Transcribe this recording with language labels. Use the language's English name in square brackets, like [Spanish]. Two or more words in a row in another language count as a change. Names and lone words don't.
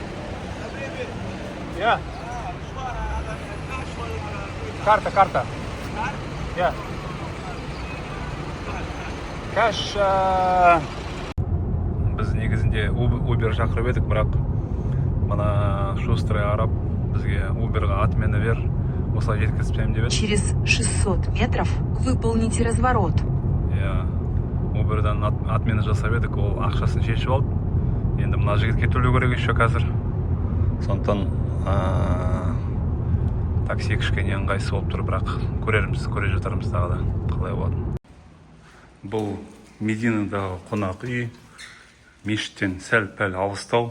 [Russian] Я. Карта. Я. Кэш. [Kazakh] Біз негізінде Uber шақырып едік, бірақ мына шустрый араб бізге Uberға отмена бер, осылай жеткізсем деп еді. [Russian] Через 600 метров выполните разворот. Я. [Kazakh] Uber'дан отмена жасап едік, ол ақшасын шешіп алды. Енді мына жігітке төлеу керек еще қазір. Сондықтан такси кішкене ыңғайсыз болып тұр, бірақ көре жатармыз тағы да қалай болады. Бұл Мединадағы қонақ үй, мешіттен сәл-пәл алыстау.